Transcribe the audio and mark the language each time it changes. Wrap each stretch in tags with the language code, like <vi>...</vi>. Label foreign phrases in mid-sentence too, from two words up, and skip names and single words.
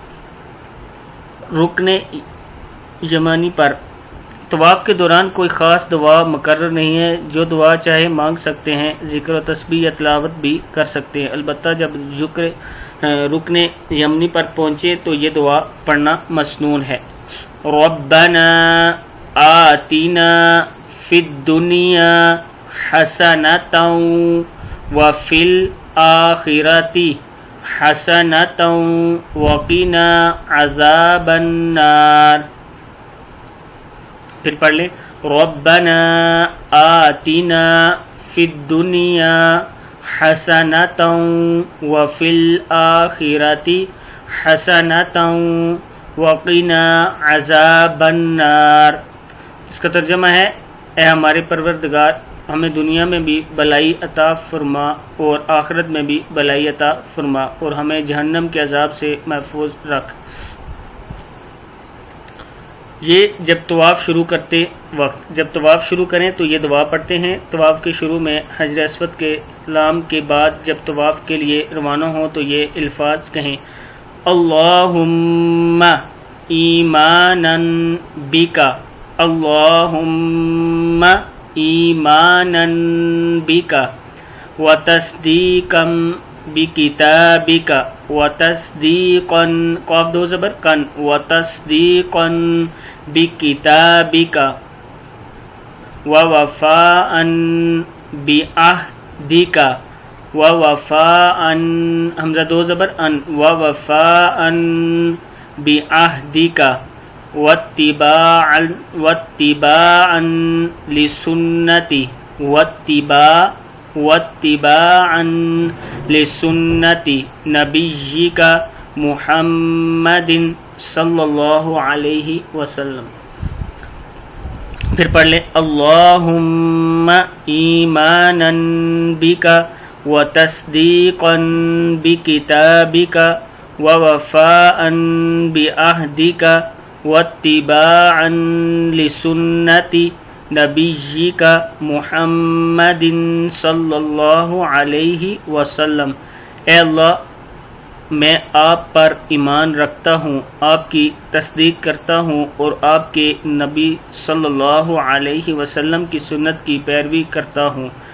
<ur>رکن یمانی پر طواف کے دوران کوئی خاص دعا مقرر نہیں ہے، جو دعا چاہے مانگ سکتے ہیں، ذکر و تسبیح یا تلاوت بھی کر سکتے ہیں، البتہ جب رکن یمنی پر پہنچے تو یہ دعا پڑھنا مسنون ہے۔</ur> <ar>ربنا آتنا فی الدنیا حسنۃ وفی الآخرۃ حسنۃ وقنا عذاب النار۔</ar> <ur>پھر پڑھ لیں،</ur> <ar>ربنا آتنا فی الدنیا حسنۃ وفی الآخرۃ حسنۃ وقنا عذاب النار۔</ar> <ur>اس کا ترجمہ ہے، اے ہمارے پروردگار، ہمیں دنیا میں بھی بلائی عطا فرما اور آخرت میں بھی بلائی عطا فرما اور ہمیں جہنم کے عذاب سے محفوظ رکھ۔ یہ جب طواف شروع کرتے وقت جب طواف شروع کریں تو یہ دعا پڑھتے ہیں. طواف کے شروع میں حجر اسود کے سلام کے بعد جب طواف کے لیے روانہ ہوں تو یہ الفاظ کہیں:</ur> <ar>اللہم ایمانا بکا، اللہم ایمانا بکا وتصدیقا بکتابک وتصدیقا</ar> <ur>قاف دو زبر کن</ur> <ar>وتصدیقا بکتابک ووفاء بعہدک ووفاء</ar> <ur>حمزہ دو زبر ان</ur> <ar>ووفاء بعہدک واتباعا لسنتی واتباعا لسنتی نبیک محمد صلی اللہ علیہ وسلم.</ar> <ur>پھر پڑھ لیں:</ur> <ar>اللہم ایمانا بک وتصدیقا بکتابک ووفاء بعہدک واتباعا لسنتی نبیک محمد صلی اللہ علیہ وسلم.</ar> <ur>اے اللہ، میں آپ پر ایمان رکھتا ہوں، آپ کی تصدیق کرتا ہوں اور آپ کے نبی صلی اللہ علیہ وسلم کی سنت کی پیروی کرتا ہوں.</ur>